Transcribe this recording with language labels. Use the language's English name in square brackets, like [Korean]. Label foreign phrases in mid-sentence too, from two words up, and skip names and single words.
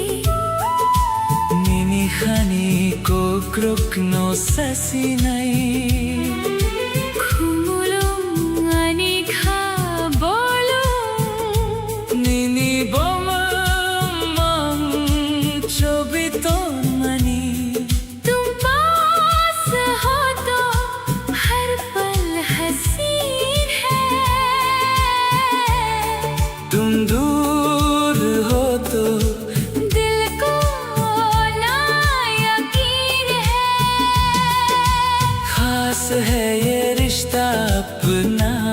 [Kok Borok] Khani ko kruk no sasinai khumulum ani kha bolum nini bomam chobito mani [Hindi] तुम पास हो तो हर पल हसीन है तुम दूर हो तो है ये रिश्ता अपना